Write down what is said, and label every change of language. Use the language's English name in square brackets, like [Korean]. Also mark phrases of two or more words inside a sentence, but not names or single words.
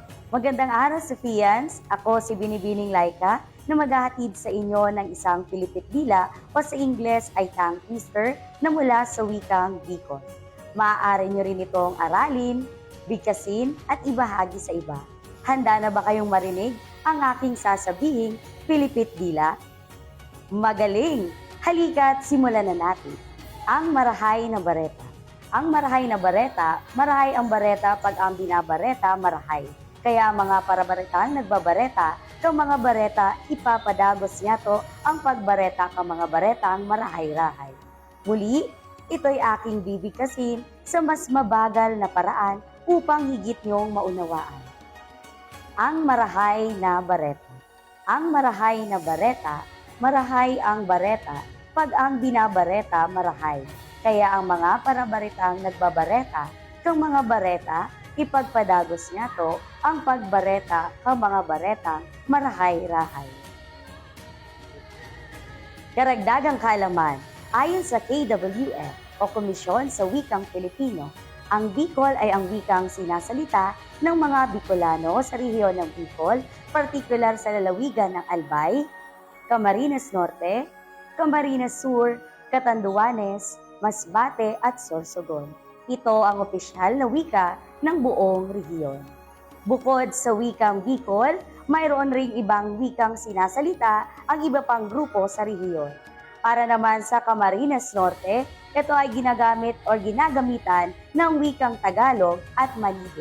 [Filipino] Magandang araw, Sofians! Ako si Binibining Laika na maghahatid sa inyo ng isang Pilipit Dila o sa Ingles ay [English] tongue twister [Filipino] na mula sa wikang Bicol. Maaari nyo rin itong aralin, bigkasin at ibahagi sa iba. Handa na ba kayong marinig ang aking sasabihing Pilipit Dila? Magaling! Halika't simulan na natin. [Bikol] Ang marahay na bareta. Ang marahay na bareta, marahay ang bareta pag ang binabareta marahay. Kaya mga parabaretang nagbabareta, kang mga bareta, ipapadagos niya to ang pagbareta kang mga baretang marahay-rahay. [Filipino] Muli, ito'y aking bibigkasin sa mas mabagal na paraan upang higit niyong maunawaan. [Bikol] Ang marahay na bareta. Ang marahay na bareta, marahay ang bareta, pag ang binabareta marahay. Kaya ang mga parabaretang nagbabareta, kang mga bareta, ipagpadagos niya to ang pagbareta kang mga baretang marahay-rahay. [Filipino] Karagdagang kaalaman, ayon sa KWF o Komisyon sa Wikang Pilipino, ang Bicol ay ang wikang sinasalita ng mga Bicolano sa rehiyon ng Bicol, partikular sa lalawigan ng Albay, Camarines Norte, Camarines Sur, Catanduanes, Masbate at Sorsogon. Ito ang opisyal na wika ng buong rehiyon. Bukod sa wikang Bicol, mayroon ring ibang wikang sinasalita ang iba pang grupo sa rehiyon. Para naman sa Camarines Norte, ito ay ginagamit o ginagamitan ng wikang Tagalog at Malibo.